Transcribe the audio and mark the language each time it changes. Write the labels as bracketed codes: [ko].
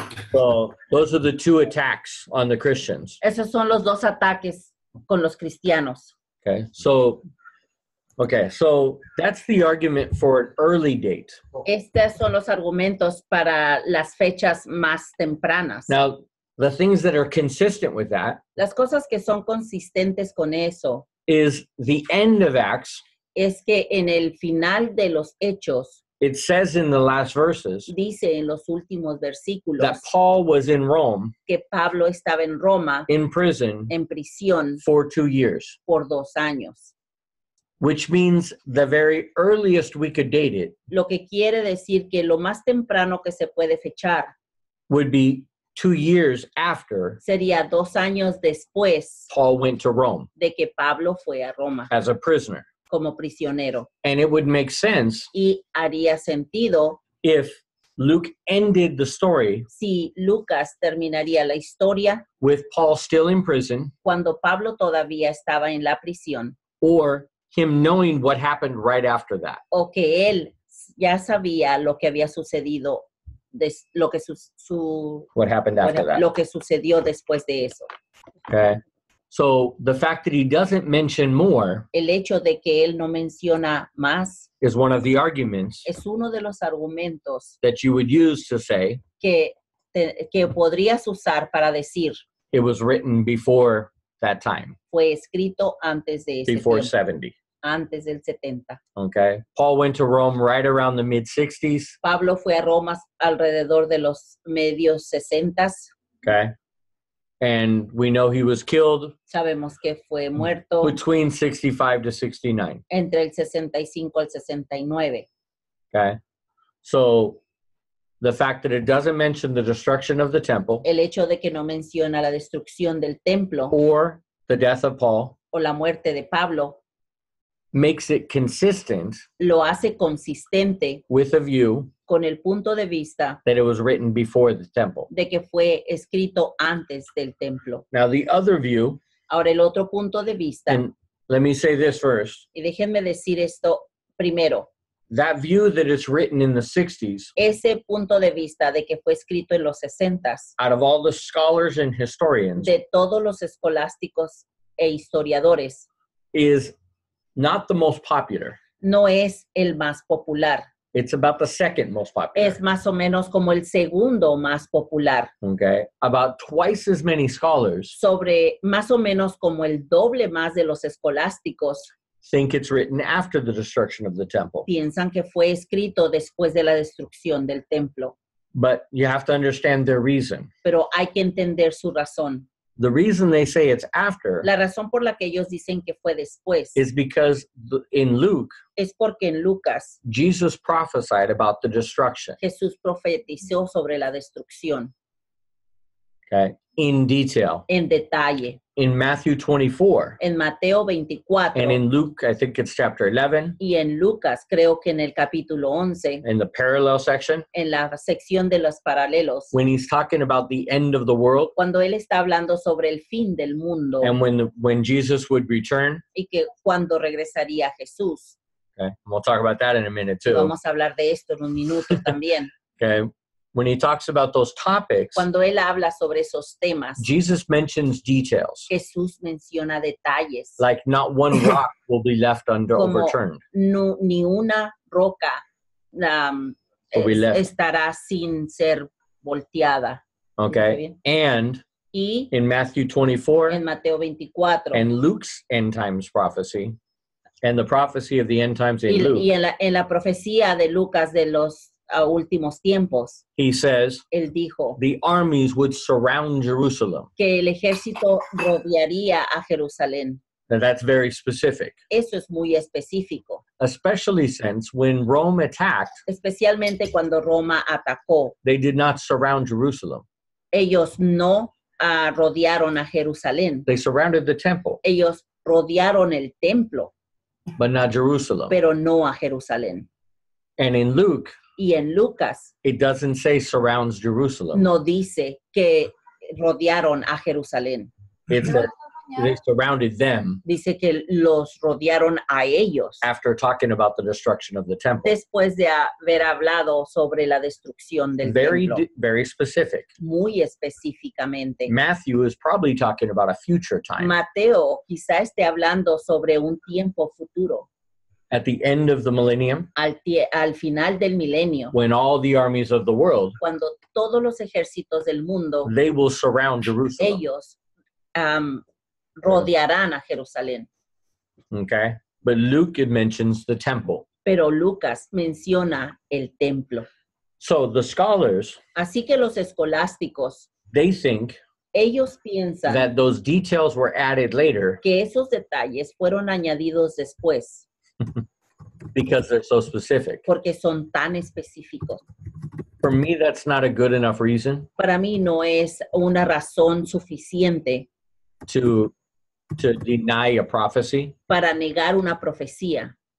[en] So those are the 2 attacks on the Christians. [es] Esos son los 2 ataques con los cristianos. [en] Okay. So that's the argument for an early date. [es] Estos son los argumentos para las fechas más tempranas. [en] Now, the things that are consistent with that [es] Las cosas que son consistentes con eso [en] is the end of Acts. [es] es que en el final de los hechos [en] It says in the last verses [es] dice en los últimos versículos [en] that Paul was in Rome [es] que Pablo estaba en Roma [en] in prison [es] en prisión [en] for 2 years, [es] por 2 años. [en] which means the very earliest we could date it [es] Lo que quiere decir que lo más temprano que se puede fechar [en] would be 2 years after [es] sería 2 años después [en] Paul went to Rome [es] de que Pablo fue a Roma [en] as a prisoner. [es] como prisionero. [en] And it would make sense [es] Y haría sentido [en] if Luke ended the story [es] si Lucas terminaría la historia [en] with Paul still in prison [es] cuando Pablo todavía estaba en la prisión [en] or him knowing what happened right after that. [es] o que él ya sabía lo que había sucedido lo que [en] what happened after that. [es] lo que sucedió después de eso. [en] Okay. So the fact that he doesn't mention more [es] El hecho de que él no menciona más [en] is one of the arguments [es] es uno de los argumentos [en] that you would use to say [es] que podrías usar para decir [en] it was written before that time, [es] fue escrito antes de ese [en] before [es] tiempo, [en] 70. [es] antes del 70. [en] Okay. Paul went to Rome right around the mid 60s. [es] Pablo fue a Roma alrededor de los medios 60. [en] Okay. And we know he was killed [es] Sabemos que fue muerto [en] between 65 to 69. [es] entre el 65 al 69. [en] Okay. So the fact that it doesn't mention the destruction of the temple [es] El hecho de que no menciona la destrucción del templo [en] or the death of Paul [es] o la muerte de Pablo [en] makes it consistent [es] lo hace consistente [en] with a view [es] con el punto de vista [en] that it was written before the temple. [es] de que fue escrito antes del templo. [en] Now, the other view, [es] Ahora, el otro punto de vista, [en] and let me say this first, [es] y déjenme decir esto primero, [en] that view that it's written in the 60s, [es] ese punto de vista de que fue escrito en los 60s, [en] out of all the scholars and historians, [es] de todos los escolásticos e historiadores, [en] is not the most popular. [es] no es el más popular. [en] It's about the second most popular. [es] Es más o menos como el segundo más popular. [en] Okay. About twice as many scholars [es] Sobre más o menos como el doble más de los escolásticos [en] think it's written after the destruction of the temple. [es] piensan que fue escrito después de la destrucción del templo. [en] But you have to understand their reason. [es] Pero hay que entender su razón. [en] The reason they say it's after [es] La razón por la que ellos dicen que fue después [en] is because in Luke, [es] es porque en Lucas [en] Jesus prophesied about the destruction, [es] Jesús profetizó sobre la destrucción [en] okay, in detail. [es] en detalle. [en] In Matthew 24 [es] En Mateo 24 [en] and in Luke, I think it's chapter 11, [es] y en Lucas, creo que en el capítulo 11, [en] in the parallel section, [es] en la sección de los paralelos, [en] when he's talking about the end of the world [es] cuando él está hablando sobre el fin del mundo [en] and when Jesus would return, [es] y que cuando regresaría Jesús. [en] okay, and we'll talk about that in a minute too. [es] Vamos a hablar de esto en un minuto también. [en] Okay, when he talks about those topics, [es] Cuando él habla sobre esos temas, [en] Jesus mentions details, [es] Jesús menciona detalles. [en] like not one rock will be left [es] Como [en] overturned. [es] no, ni una roca [en] Will be left. [es] estará sin ser volteada. [en] Okay, and [es] Y [en] in Matthew 24 [es] en Mateo 24 [en] and Luke's end times prophecy, and the prophecy of the end times in [es] y [en] Luke, [es] en la profecía de Lucas de los últimos tiempos, [en] he says [es] él dijo [en] the armies would surround Jerusalem. [es] que el ejército rodearía a Jerusalén. [en] Now that's very specific, [es] Eso es muy específico, [en] especially since when Rome attacked, [es] especialmente cuando Roma atacó. [en] they did not surround Jerusalem. [es] Ellos no rodearon a Jerusalén. [en] They surrounded the temple, [es] Ellos rodearon el templo, [en] but not Jerusalem. [es] pero no a Jerusalén. [en] And in Luke, [es] Y en Lucas [en] it doesn't say surrounds Jerusalem. [es] no dice que rodearon a Jerusalén. [en] It said they surrounded them [es] Dice que los rodearon a ellos [en] after talking about the destruction of the temple. [es] después de haber hablado sobre la destrucción del templo. [en] Very specific. [es] Muy específicamente. [en] Matthew is probably talking about a future time. [es] Mateo quizá esté hablando sobre un tiempo futuro, [en] At the end of the millennium, [es] al final del milenio, [en] when all the armies of the world, [es] cuando todos los ejércitos del mundo, [en] they will surround Jerusalem. [es] ellos rodearán a Jerusalén. [en] Okay? But Luke, it mentions the temple. [es] Pero Lucas menciona el templo. [en] So the scholars, [es] Así que los escolásticos, [en] they think [es] ellos piensan [en] that those details were added later [es] que esos detalles fueron añadidos después [en] because they're so specific. [es] porque son tan específicos. [en] For me, that's not a good enough reason [es] Para mí no es una razón suficiente [en] to deny a prophecy, [es] para negar una profecía,